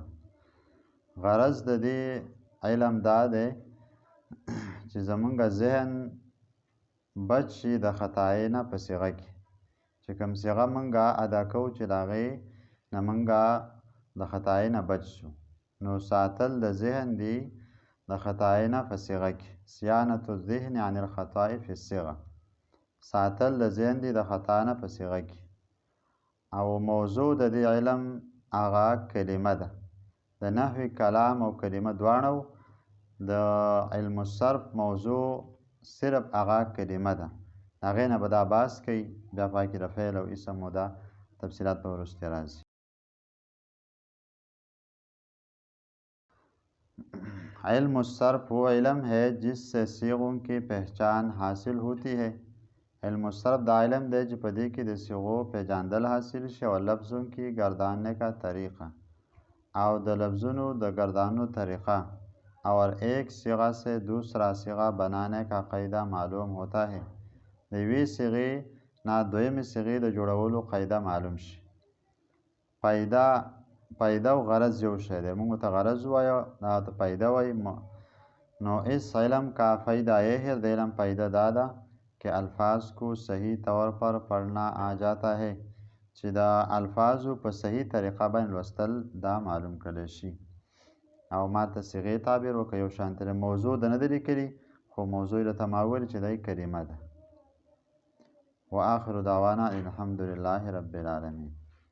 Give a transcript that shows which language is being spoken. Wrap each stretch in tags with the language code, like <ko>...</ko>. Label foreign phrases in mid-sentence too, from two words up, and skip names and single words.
<ps>غرض د دې علم دا دی چې زمونږ ذهن بچ شي د خطایۍ نه په صیغه کې. چې کوم صیغه موږ ادا کوو چې د هغې نه موږ د خطایۍ نه بچ شو. نو ساتل د ذهن دی د خطایۍ نه په صیغه کې.</ps> <ar>صیانة الذهن عن الخطاء فی الصیغه.</ar> <ps>ساتل د ذهن دی د خطا نه په صیغه کې. او موضوع د دې علم هغه کلمه ده. د نحوي کلام او کلمه دواړه. د</ps> <ar>علم الصرف</ar> <ps>موضوع صرف هغه کلمه ده. هغې نه به دا بحث کوي، بیا پای کې د فعل او اسم و دا تفصیلات به وروسته راځي.</ps> <ar>علم الصرف</ar> <ur>وہ علم ہے جس سے صیغوں کی پہچان حاصل ہوتی ہے.</ur> <ar>علم الصرف</ar> <ps>دا علم دی چې په دې کې د صیغو پېژندل حاصل شي، او</ps> <ur>لفظوں کی گرداننے کا طریقہ،</ur> <ps>او د لفظونو د گردانو طریقہ،</ps> <ur>اور ایک صیغہ سے دوسرا صیغہ بنانے کا قاعدہ معلوم ہوتا ہے.</ur> <ps>د یوې صیغې نه دویمې صیغې د جوړولو قاعده معلوم شي. پیدا و غرض یو شی دی. موږ ته غرض وایو، هغه ته پیدا وایي.</ps> <ur>نو اس علم کا فائدہ یہ ہے،</ur> <ps>د علم پیدا دا ده</ps> <ur>کہ الفاظ کو صحیح طور پر پڑھنا آ جاتا ہے،</ur> <ps>چې د الفاظو په صحیح طریقه باندې لوستل دا معلوم کړلی شي. او ما ته صیغې تعبیر وکړه، یو شانتې موضوع د نه ده لیکلي، خو موضوع یې راته ما وویل چې دی کلمه ده.</ps> <ar>وآخر دعوانا الحمد لله رب العالمین.</ar>